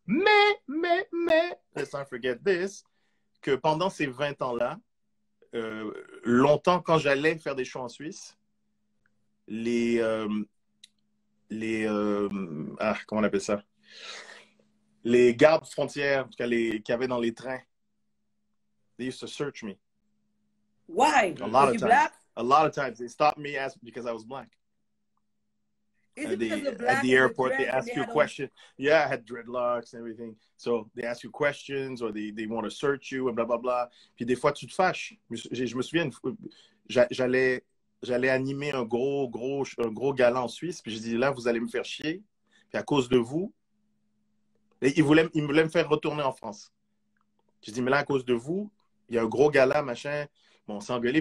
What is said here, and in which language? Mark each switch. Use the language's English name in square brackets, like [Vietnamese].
[French] Mais, [English] let's not forget this, [French] que pendant ces 20 ans-là, longtemps, quand j'allais faire des shows en Suisse, comment on appelle ça? Les gardes frontières, en tout cas, qui avaient dans les trains, [English] they used to search me. Why? A lot of times. Black? A lot of times. They stopped me because I was black. Is it because of black at the airport, they ask you a question. Yeah, I had dreadlocks and everything. So they ask you questions or they want to search you and blah, blah, blah. [French] Puis des fois, tu te fâches. Je me souviens, j'allais animer un gros gala en Suisse. Puis je dis, là, vous allez me faire chier. Puis à cause de vous, et il voulait me faire retourner en France. Je dis, mais là, à cause de vous, il y a un gros gala, machin. Bon, on s'est engueulé.